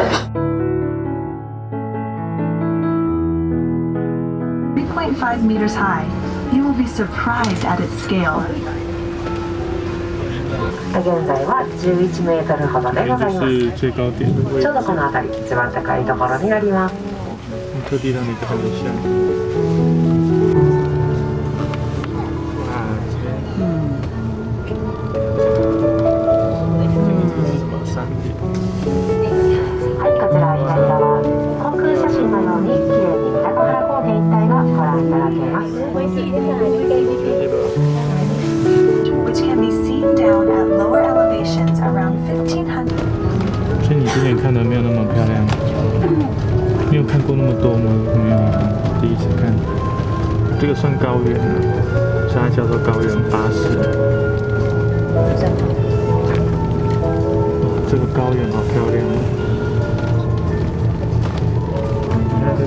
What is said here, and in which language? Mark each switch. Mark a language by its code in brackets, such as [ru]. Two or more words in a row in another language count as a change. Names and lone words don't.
[en] 3.5 meters high. You will be surprised at its scale. [ja] 現在は11メートルほどでございます。 [zh] 是最高点的位置。 [ja] ちょうどこの辺り一番高いところになります。 [zh] 特地让你看一下。 [ja] はい、こちら左側、航空写真のように綺麗に北ヶ原高原一帯がご覧いただけます。 [en] Which can be seen down at lower elevations around 1500. [zh] 所以你之前看的没有那么漂亮，你有看过那么多吗？没有啊，第一次看。这个算高原了，所以它叫做高原巴士。这个高原好漂亮哦。